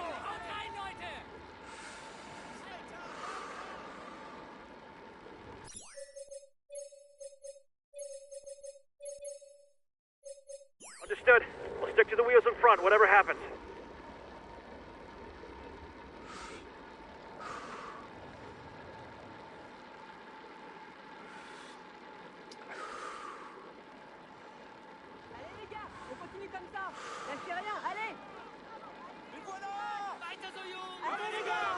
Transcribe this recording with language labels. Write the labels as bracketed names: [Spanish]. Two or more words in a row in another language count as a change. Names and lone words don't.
[English] Understood. We'll stick to the wheels in front, whatever happens. [French] Allez les gars, on continue comme ça. Lâchez rien, allez. Les voilà. [German] Weiter so, Jungs. [French] Allez les gars.